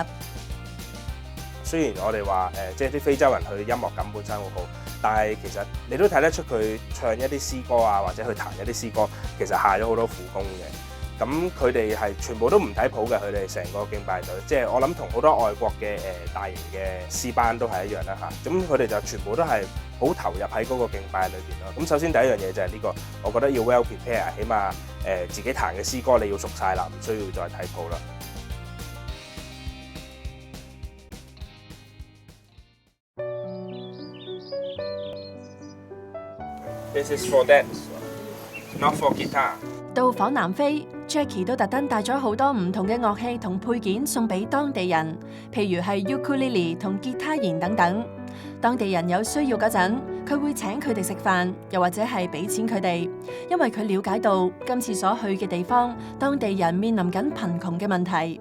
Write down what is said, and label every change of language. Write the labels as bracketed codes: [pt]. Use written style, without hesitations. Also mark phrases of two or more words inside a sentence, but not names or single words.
[yue] 雖然我哋話即係啲非洲人佢音樂感本身好好，但係其實你都睇得出佢唱一啲詩歌啊，或者去彈一啲詩歌，其實下咗好多苦功嘅。咁佢哋係全部都唔睇譜嘅，佢哋成個敬拜隊，即係我諗同好多外國嘅大型嘅詩班都係一樣啦嚇。咁佢哋就全部都係好投入喺嗰個敬拜裏邊咯。咁首先第一樣嘢就係呢個，我覺得要 [en] well prepare， [yue] 起碼自己彈嘅詩歌你要熟晒啦，唔需要再睇譜啦。 [en] This is for dance, not for guitar。 [yue] 到訪南非 ，Jackie 都特登帶咗好多唔同嘅樂器同配件送俾當地人，譬如係 ukulele 同吉他弦等等。當地人有需要嗰陣，佢會請佢哋食飯，又或者係俾錢佢哋，因為佢了解到今次所去嘅地方，當地人面臨緊貧窮嘅問題。